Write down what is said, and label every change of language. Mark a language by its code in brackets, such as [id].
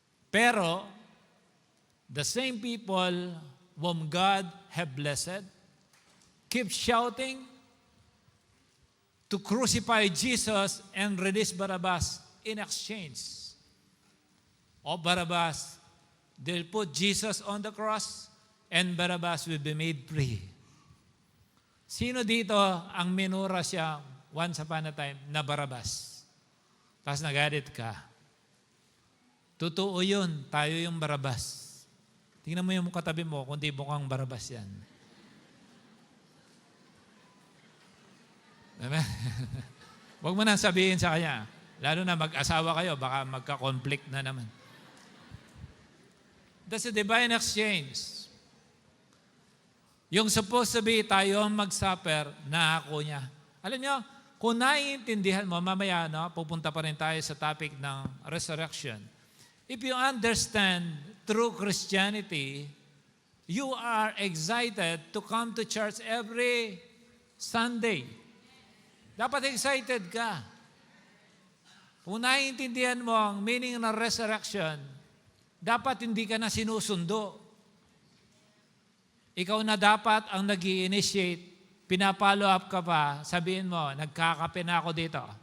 [en] Pero, the same people whom God have blessed, keep shouting to crucify Jesus and release Barabbas in exchange. Barabbas, they'll put Jesus on the cross and Barabbas will be made free. [tl] Sino dito ang minura siya once upon a time na Barabbas? Tapos nagalit ka. Totoo yun, tayo yung Barabbas. Tingnan mo yung katabi mo, kundi mukhang Barabbas yan. Amen? Huwag mo na sabihin sa kanya. Lalo na mag-asawa kayo, baka magka-conflict na naman. [en] That's a divine exchange. [tl] Yung supposed to be tayo ang mag-suffer, naako niya. Alam niyo, kung naiintindihan mo, mamaya pupunta pa rin tayo sa topic ng resurrection. [en] If you understand true Christianity, you are excited to come to church every Sunday. [tl] Dapat excited ka. Kung naiintindihan mo ang meaning ng resurrection, dapat hindi ka na sinusundo. Ikaw na dapat ang nag-i-initiate, pinapollow up ka pa, sabihin mo, nagkakape na ako dito.